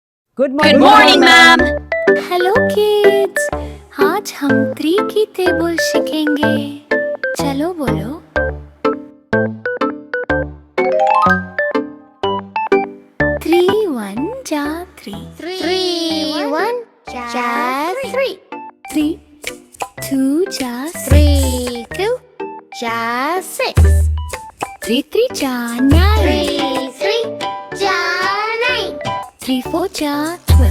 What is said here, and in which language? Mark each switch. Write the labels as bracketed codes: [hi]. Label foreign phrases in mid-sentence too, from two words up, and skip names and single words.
[en] Good Good morning. morning, ma'am. hello kids, [hi] आज हम 3 की टेबल सीखेंगे। चलो बोलो। 3 1 जा 3, 3 1 ja 3 3 2 जा 3 2 ja 6 3 3 जा 9, 3 3 ja 9 3 4 जा 12,